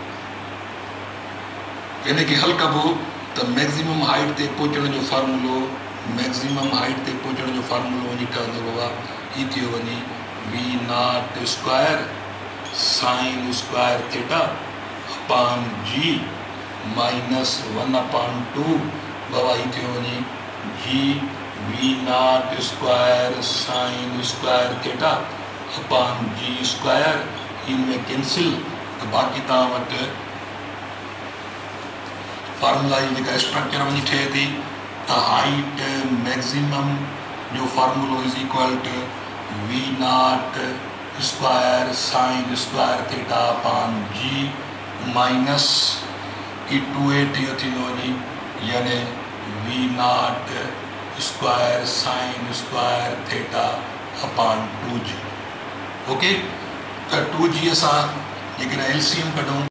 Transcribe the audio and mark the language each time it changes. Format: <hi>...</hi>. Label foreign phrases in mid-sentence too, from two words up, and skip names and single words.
<sd>यानी कि हल कबो तो</sd> <en>maximum height</en> <sd>ते पहुंचण जो फार्मूलो वञी ठहंदो आहे ही थियो वञे</sd> <en>v0 square sine square theta upon g</en> <sd>-1/2 बाबा ही थियो वञे g</sd> <en>v0 square sine square theta upon g square</en> <sd>इनमें कैंसिल तो बाक़ी तव्हां वटि फार्मूला जी स्ट्रक्चर वञी ठहे थी तो</sd> <en>height maximum</en> <sd>जो फार्मूलो</sd> <en>is equal to v0 square sine square theta upon g minus</en> <sd>ई 2a थींदो वञे यानी</sd> <en>v0 square sine square theta upon 2g.</en> <sd>ओके तो 2g असां जेकॾहिं एलसीएम कढूं</sd>